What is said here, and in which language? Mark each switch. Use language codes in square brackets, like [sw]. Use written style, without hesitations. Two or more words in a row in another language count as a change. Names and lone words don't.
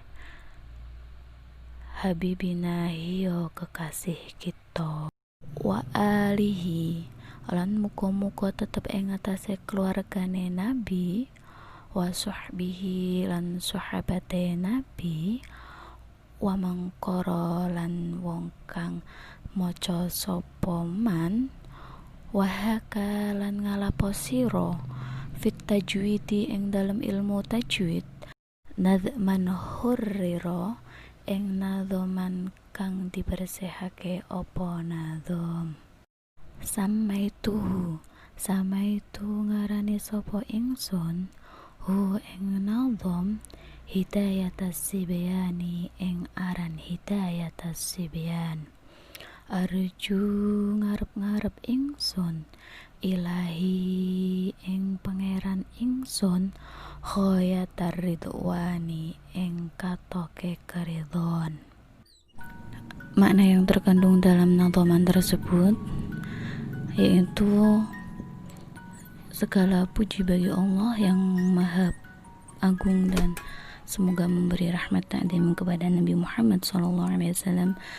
[ar] habibina [jv] hiyo [id] kekasih kita, [ar] wa alihi [jv] lan muga-muga tetep ing atase keluargane Nabi, [ar] wa sahbihi [jv] lan sahabate Nabi, [ar] wa mangkara [jv] lan wong kang maca sapa man, wa haka lan ngalapo sira [ar] fit tajwidi [id] ing dalam [jv] ilmu tajwid, [ar] nadman hurrira [jv] ing nadhoman kang dibersihake apa nadhom. Samaitu ngarani sapa ingsun hu ing nadhom [ar] hidayatas sibyani [jv] ing aran [ar] hidayatas sibyan. [jv] Arju ngarep-ngarep ingsun ilahi ing pangeran ingsun [ar] ghayatar ridwani [jv] ing katoke keridhon. [id] Makna yang terkandung dalam nadhaman tersebut yaitu segala puji bagi Allah yang maha agung dan semoga memberi rahmat ta'zim kepada Nabi Muhammad [ar] sallallahu alaihi wasallam